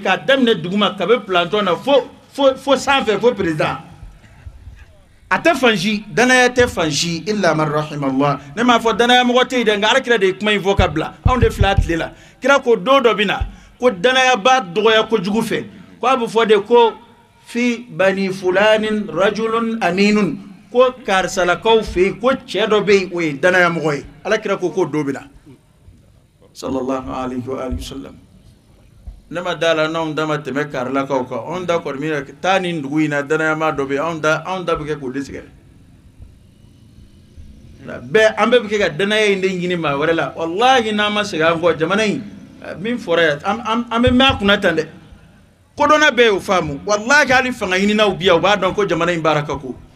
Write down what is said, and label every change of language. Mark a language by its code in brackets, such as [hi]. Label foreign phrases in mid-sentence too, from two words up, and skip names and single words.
[bm] k'a daminɛ duguma ka bɛ planton na fo sanfɛ fo président a tɛ fansi danaya tɛ fansi [ar] إلا من رحم الله [bm] ne m'a fɔ danaya mɔgɔ tɛ yen dɛ nka Alakira de ye kuma in fɔ ka bila anw de filɛ a tile la kira ko don dɔ bɛ na ko danaya b'a dɔgɔya kojugu fɛ ko a bɛ fɔ de ko [ar] في بني فلان رجل أمين [bm] ko karisalakaw fɛ yen ko cɛ dɔ bɛ yen o ye danaya mɔgɔ ye Alakira ko k'o don bɛ na [ar] صلى الله عليه وسلم [bm] ne ma da la n'anw da ma tɛmɛ karilakaw kan anw da kɔni min taa nin dugu in na danayama dɔ bɛ yen anw da bɛ kɛ k'o de sɛgɛrɛ bɛɛ an bɛɛ bɛ kɛ ka danaya in de ɲini maa wɛrɛ la wallahi n'an ma segin an kɔ jamana in min fɔra yan an bɛ mɛn a kunna tan dɛ kodɔnna bɛɛ y'o faamu wallahi hali fanga ɲininaw bi yan u b'a dɔn ko jamana in baara ka ko